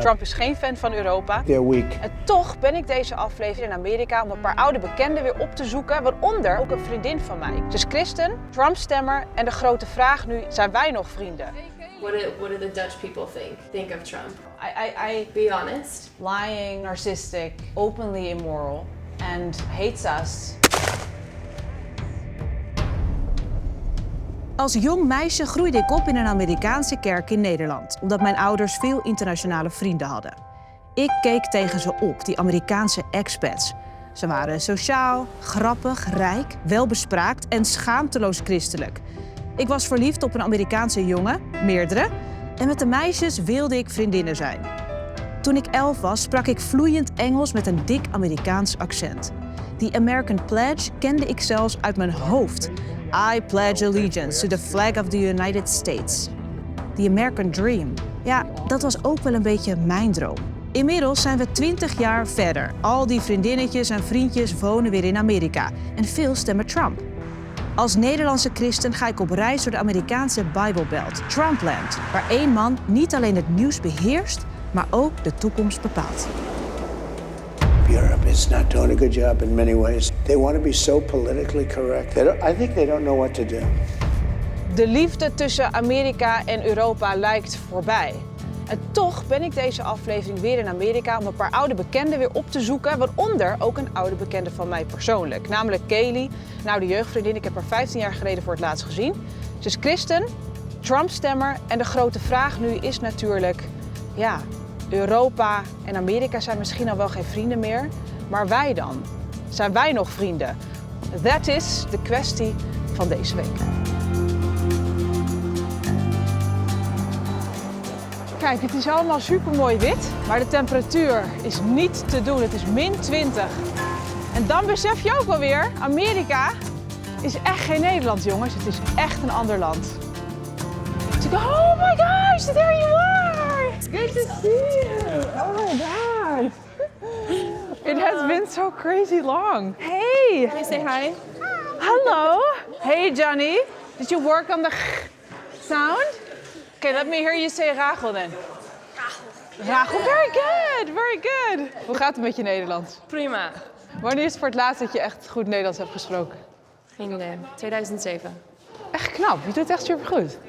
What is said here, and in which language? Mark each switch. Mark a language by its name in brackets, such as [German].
[Dutch] Trump is geen fan van Europa. [English] They're weak. [Dutch] En toch ben ik deze aflevering in Amerika om een paar oude bekenden weer op te zoeken, waaronder ook een vriendin van mij. Ze is christen, Trump-stemmer en de grote vraag nu, zijn wij nog vrienden? [English] What do the Dutch people think of Trump? Be honest. Lying, narcissistic, openly immoral and hates us. [Dutch] Als jong meisje groeide ik op in een Amerikaanse kerk in Nederland, omdat mijn ouders veel internationale vrienden hadden. Ik keek tegen ze op, die Amerikaanse expats. Ze waren sociaal, grappig, rijk, welbespraakt en schaamteloos christelijk. Ik was verliefd op een Amerikaanse jongen, meerdere, en met de meisjes wilde ik vriendinnen zijn. Toen ik 11 was, sprak ik vloeiend Engels met een dik Amerikaans accent. Die American Pledge kende ik zelfs uit mijn hoofd. [English] I pledge allegiance to the flag of the United States. The American Dream. [Dutch] Ja, dat was ook wel een beetje mijn droom. Inmiddels zijn we 20 jaar verder. Al die vriendinnetjes en vriendjes wonen weer in Amerika. En veel stemmen Trump. Als Nederlandse christen ga ik op reis door de Amerikaanse Bijbelbelt, Trumpland, waar één man niet alleen het nieuws beheerst, maar ook de toekomst bepaalt. [English] Europe is not doing a good job in many ways. They want to be so politically correct. I think they don't know what to do. [Dutch] De liefde tussen Amerika en Europa lijkt voorbij. En toch ben ik deze aflevering weer in Amerika om een paar oude bekenden weer op te zoeken, waaronder ook een oude bekende van mij persoonlijk, namelijk Kaylee, een oude jeugdvriendin. Ik heb haar 15 jaar geleden voor het laatst gezien. Ze is christen, Trump-stemmer en de grote vraag nu is natuurlijk, ja, Europa en Amerika zijn misschien al wel geen vrienden meer, maar wij dan? Zijn wij nog vrienden? Dat is de kwestie van deze week. Kijk, het is allemaal supermooi wit, maar de temperatuur is niet te doen. Het is min 20. En dan besef je ook wel weer, Amerika is echt geen Nederland, jongens. Het is echt een ander land. Dus ik [English] go, oh my gosh, there you are! It's good to see you! Oh my god! It has been so crazy long. Hey! Can you say hi? Hello! Hey Johnny, did you work on the sound? Okay, let me hear you say Rachel then. Rachel, very good, very good. [Dutch] Hoe gaat het met je Nederlands? Prima. Wanneer is het voor het laatst dat je echt goed Nederlands hebt gesproken? Geen idee. 2007. Echt knap, je doet het echt supergoed.